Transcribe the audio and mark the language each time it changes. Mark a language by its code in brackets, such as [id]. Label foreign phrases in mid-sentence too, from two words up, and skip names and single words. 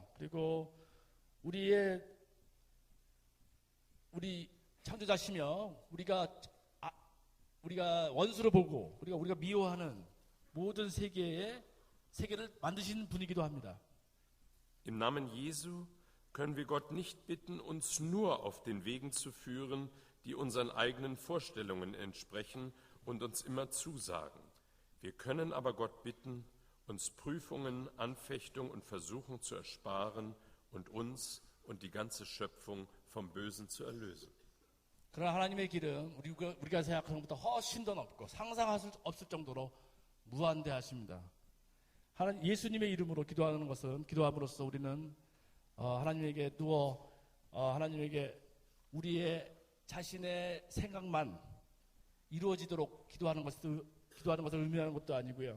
[ko] 그리고 우리 창조자시며 우리가 원수로 보고 우리가 미워하는 모든 세계를 만드신 분이기도 합니다. [de] Im Namen Jesu können wir Gott nicht bitten, uns nur auf den Wegen zu führen, die unseren eigenen Vorstellungen entsprechen und uns immer zusagen. Wir können aber Gott bitten, uns Prüfungen, Anfechtung und Versuchung zu ersparen und uns und die ganze Schöpfung vom Bösen zu erlösen. [ko] 그러나 하나님의 길은 우리가 생각하는 것보다 훨씬 더 넓고 상상할 수 없을 정도로 무한대하십니다. 예수님의 이름으로 기도함으로써 우리는 하나님에게 하나님에게 우리의 자신의 생각만 이루어지도록 기도하는 것을 의미하는 것도 아니고요.